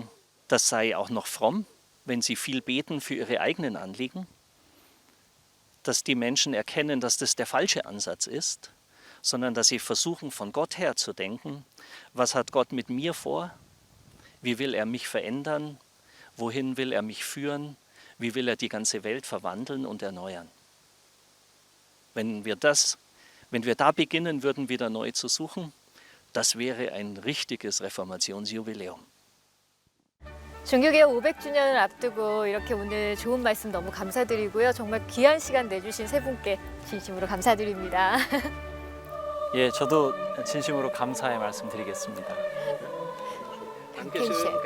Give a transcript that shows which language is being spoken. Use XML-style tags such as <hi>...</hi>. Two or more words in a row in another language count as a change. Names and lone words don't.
<de>das sei auch noch fromm, wenn sie viel beten für ihre eigenen Anliegen, dass die Menschen erkennen, dass das der falsche Ansatz ist, sondern dass sie versuchen, von Gott her zu denken, was hat Gott mit mir vor, wie will er mich verändern, wohin will er mich führen, wie will er die ganze Welt verwandeln und erneuern. Wenn wir da beginnen würden, wieder neu zu suchen, das wäre ein richtiges Reformationsjubiläum.</de> <ko>종교개혁 500주년을 앞두고 이렇게 오늘 좋은 말씀 너무 감사드리고요. 정말 귀한 시간 내주신 세 분께 진심으로 감사드립니다. 예, 저도 진심으로 감사의 말씀 드리겠습니다.</ko> <de>Dankeschön.</de>